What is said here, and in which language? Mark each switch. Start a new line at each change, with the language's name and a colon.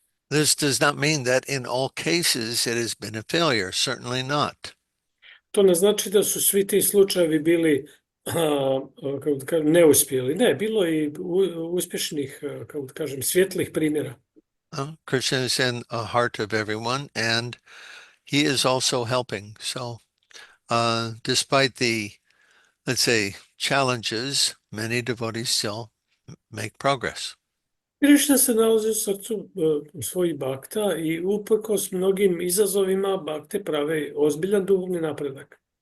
English: This does not mean that in all cases it has been a failure, certainly not.
Croatian: To ne znači da su svi ti slučajevi bili kako da kažem, neuspjeli. Ne, bilo je i uspješnih, kako da kažem, svjetlih primjera.
English: Krishna is in the heart of everyone, and he is also helping. So, despite the, let's say, challenges, many devotees still make progress.
Croatian: Krišna se nalazi u srcu svojih bakta i uprkos mnogim izazovima bakte prave ozbiljan duhovni napredak.